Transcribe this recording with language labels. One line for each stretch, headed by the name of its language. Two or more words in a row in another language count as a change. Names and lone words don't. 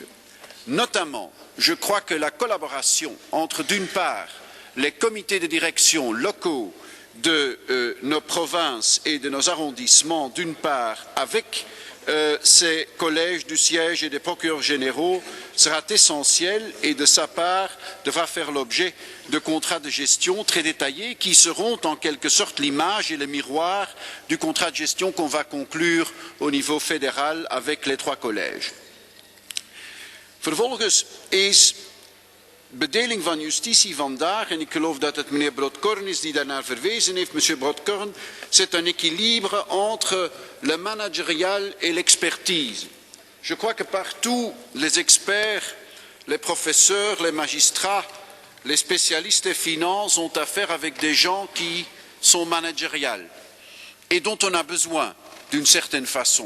French: Notamment, je crois que la collaboration entre, d'une part, les comités de direction locaux de nos provinces et de nos arrondissements, d'une part, avec ces collèges du siège et des procureurs généraux sera essentielle et de sa part devra faire l'objet de contrats de gestion très détaillés qui seront en quelque sorte l'image et le miroir du contrat de gestion qu'on va conclure au niveau fédéral avec les 3 collèges.
Dutch: Vervolgens is bedeling van justitie vandaag, en ik geloof dat het meneer Brodkorn is die daarnaar verwezen heeft,
French: monsieur Brodkorn, c'est un équilibre entre le managérial et l'expertise. Je crois que partout les experts, les professeurs, les magistrats, les spécialistes des finances ont affaire avec des gens qui sont managériales et dont on a besoin d'une certaine façon.